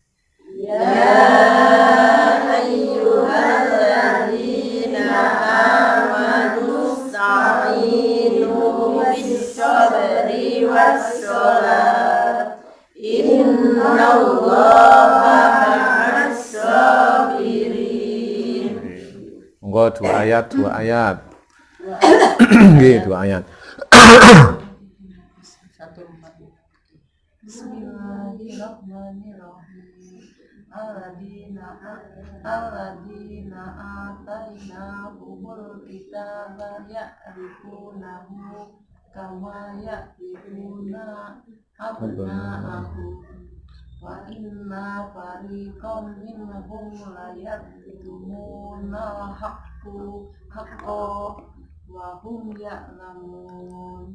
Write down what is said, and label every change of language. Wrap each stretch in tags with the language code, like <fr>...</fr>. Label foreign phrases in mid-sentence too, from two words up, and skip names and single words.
<ar>يا أيها الذين آمنوا استعينوا بالصبر والصلاة إن الله مع الصابرين.</ar> <jv>Monggo dua ayat. Nggih, dua ayat.</jv> <ar>Bismillahirrahmanirrahim. الذين آتيناهم الكتاب يعرفونه كما يعرفون أبناءهم وإن فريقا منهم ليكتمون الحق وهم يعلمون.</ar>